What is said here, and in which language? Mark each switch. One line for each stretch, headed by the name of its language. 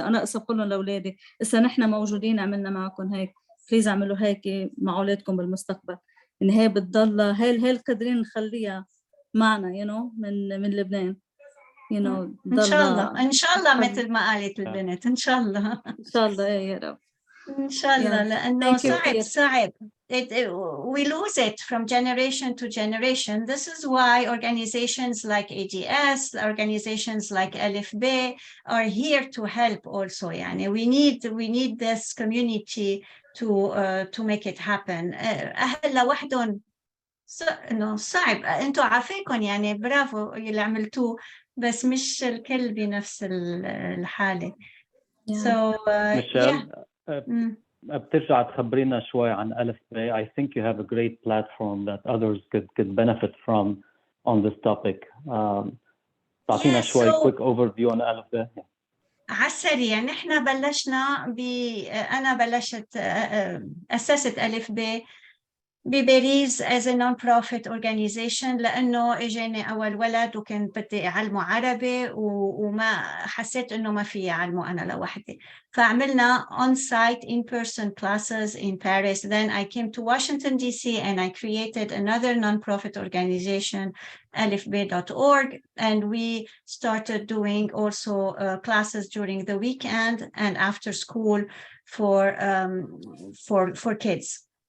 Arabic: أنا أقصد كلهم لأولادي إذا نحن موجودين عملنا معكم هيك، بليز اعملوا هيك مع أولادكم بالمستقبل. إن هي بتضل هي قادرين نخليها معنا من لبنان إن شاء الله إن شاء الله مثل ما قالت البنت إن شاء الله إن شاء الله يا رب إن شاء الله لأنه صعب
English: we lose it from generation to generation. This is why organizations like ADS, organizations like Alefb are here to help also. يعني we need this community to make it happen.
Arabic: أهل لوحدهم إنه صعب. أنتوا عافيكم يعني برافو اللي عملتوه بس مش الكل بنفس الحالة.
English: So
Arabic: Michelle, بترجع تخبرينا شوي عن Alefb.
English: I think you have a great platform that others could benefit from on this topic.
Arabic: تعطينا شوي
English: quick overview
Arabic: on Alefb. على السريع نحن بلشنا أنا بلشت أسست Alefb بباريس
English: as a non-profit organization
Arabic: لأنه إجاني أول ولد وكان بدي أعلمه عربي وما حسيت إنه ما في أعلمه أنا لوحدي.
English: فعملنا on-site in-person classes in Paris. Then I came to Washington, D.C. and I created another non-profit organization, Alefb.org. And we started doing also classes during the weekend and after school for kids.